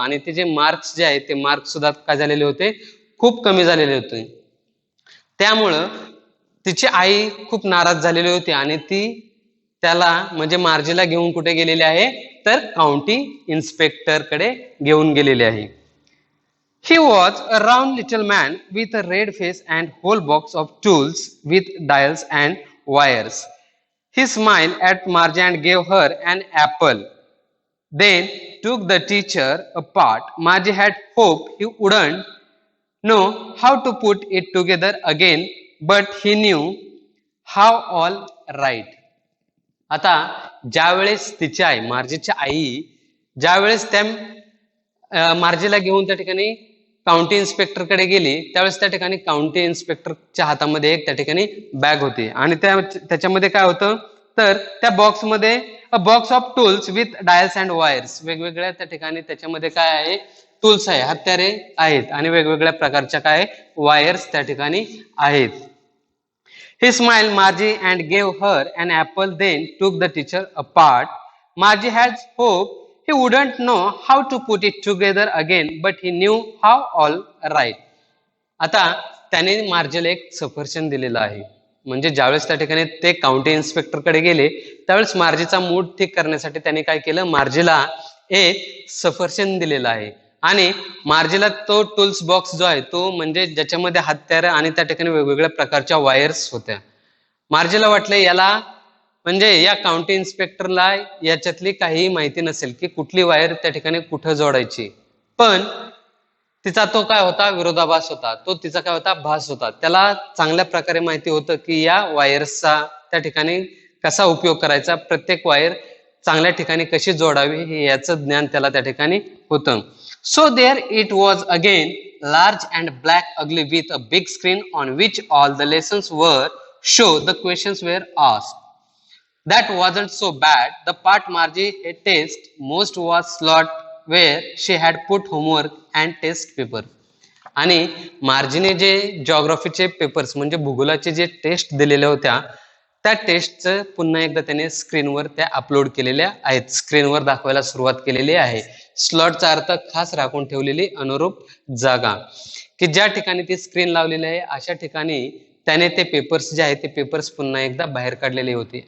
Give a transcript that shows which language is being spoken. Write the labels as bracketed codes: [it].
[mr] आणि तिचे मार्क्स जे आहेत ते मार्क्स सुद्धा काय झालेले होते, खूप कमी झालेले होते. त्यामुळं तिची आई खूप नाराज झालेली होती आणि ती त्याला म्हणजे मार्जीला घेऊन कुठे गेलेली आहे तर काउंटी इन्स्पेक्टर कडे घेऊन गेलेली आहे. [en] He was a round little man with a red face and whole box of tools with dials and wires. He smiled at Margie and gave her an apple. Then took the teacher apart. Margie had hoped he wouldn't know how to put it together again, but he knew how all right. [mr] आता ज्यावेळेस तिची आई मार्जीची आई ज्यावेळेस त्या मार्जीला घेऊन त्या ठिकाणी county inspector कडे गेली त्यावेळेस त्या ठिकाणी काउंटी इन्स्पेक्टरच्या हातामध्ये एक त्या ठिकाणी बॅग होती आणि त्याच्यामध्ये काय होतं तर त्या बॉक्समध्ये [en] a box of tools with dials and wires, [mr] वेगवेगळ्या त्या ठिकाणी त्याच्यामध्ये काय आहे, टूल्स आहे, हत्यारे आहेत आणि वेगवेगळ्या प्रकारच्या काय वायर्स त्या ठिकाणी आहेत. [en] He smiled Margie and gave her an apple, then took the teacher apart. Margie had hoped he wouldn't know how to put it together again, but he knew how all right. [mr] आता त्याने मार्जेला एक सफरचंद दिलेलं आहे. म्हणजे ज्यावेळेस त्या ठिकाणी ते काउंटी इन्स्पेक्टर कडे गेले त्यावेळेस मार्जेचा मूड ठीक करण्यासाठी त्यांनी काय केलं, मार्जेला एक सफरचंद दिलेला आहे. आणि मार्जेला तो टूल्स बॉक्स जो आहे तो म्हणजे ज्याच्यामध्ये हत्यार आणि त्या ठिकाणी वेगवेगळ्या प्रकारच्या वायर्स होत्या. मार्जेला वाटलं याला म्हणजे या काउंटी इन्स्पेक्टरला याच्यातली काहीही माहिती नसेल की कुठली वायर त्या ठिकाणी कुठं जोडायची, पण तिचा तो काय होता, विरोधाभास होता. तो तिचा काय होता, भास होता. त्याला चांगल्या प्रकारे माहिती होतं की या वायर्सचा त्या ठिकाणी कसा उपयोग करायचा, प्रत्येक वायर चांगल्या ठिकाणी कशी जोडावी हे याचं ज्ञान त्याला त्या ठिकाणी होतं. [en] So there it was again large and black ugly with a big screen on which all the lessons were show the questions were asked. That wasn't so bad. The part Margie hated most was slot where she had put homework and test paper. [mr] आणि मार्जीने जे जॉग्राफीचे papers म्हणजे भूगोलाचे जे taste दिलेल्या होत्या त्या टेस्टचं पुन्हा एकदा त्याने स्क्रीनवर त्या अपलोड केलेल्या आहेत, स्क्रीनवर दाखवायला सुरुवात केलेली आहे. स्लॉटचा अर्थ खास राखून ठेवलेली अनुरूप जागा, की ज्या ठिकाणी ती स्क्रीन लावलेली आहे अशा ठिकाणी त्याने ते पेपर्स जे आहेत ते पेपर्स पुन्हा एकदा बाहेर काढलेले होते.